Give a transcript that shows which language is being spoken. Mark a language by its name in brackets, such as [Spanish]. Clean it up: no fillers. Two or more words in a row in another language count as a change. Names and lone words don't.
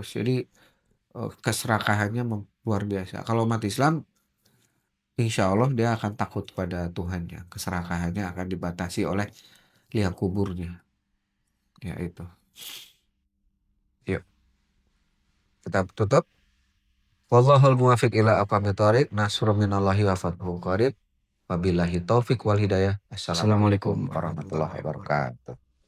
[Indonesian] Jadi keserakahannya luar biasa. Kalau umat Islam, [Arabic] إن شاء الله [Indonesian] dia akan takut pada Tuhannya. Keserakahannya akan dibatasi oleh liang kuburnya. Ya itu. Yuk, kita tutup. [Arabic] والله الموفق إلى أقوم الطريق. نصر من الله وفتح قريب. وبالله التوفيق والهداية. Assalamualaikum Assalamualaikum warahmatullahi warahmatullahi wabarakatuh. wabarakatuh.